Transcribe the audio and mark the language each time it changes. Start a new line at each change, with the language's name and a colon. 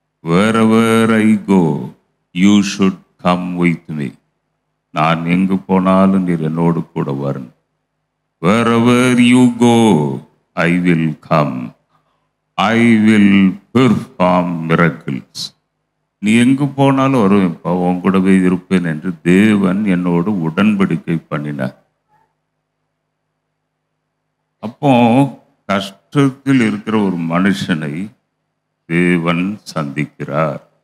English: wherever I go, you should come with me.
Tamil: நான் எங்கு போனாலும் நீர் என்னோடு கூட வரணும்.
English: wherever you go, I will come. I will perform miracles.
Tamil: நீ எங்கு போனாலும் வருவேன்ப்பா, உன் கூடவே இருப்பேன் என்று தேவன் என்னோடு உடன்படிக்கை பண்ணினார். அப்போ கஷ்டத்தில் இருக்கிற ஒரு மனுஷனை தேவன் சந்திக்கிறார்.